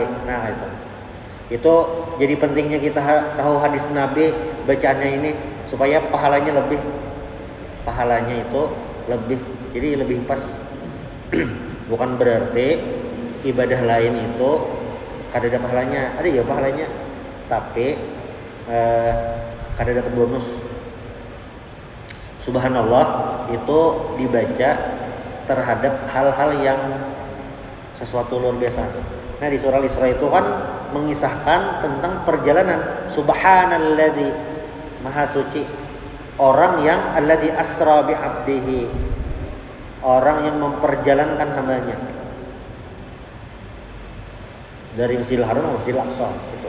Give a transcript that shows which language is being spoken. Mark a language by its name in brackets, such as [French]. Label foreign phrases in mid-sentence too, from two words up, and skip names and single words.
[Indonesian] Nah itu jadi pentingnya kita tahu hadis Nabi bacaannya ini supaya pahalanya itu lebih jadi lebih pas. Bukan berarti ibadah lain itu kada ada pahalanya, ada ya pahalanya, tapi kada dapat bonus. Subhanallah itu dibaca terhadap hal-hal yang sesuatu luar biasa. Nah di surah Al-Isra itu kan mengisahkan tentang perjalanan. Subhanalladzi maha suci orang yang [Arabic] alladzi asra bi 'abdihi, [Indonesian] orang yang memperjalankan hambanya dari Masjidil Haram ke Masjidil Aqsa gitu.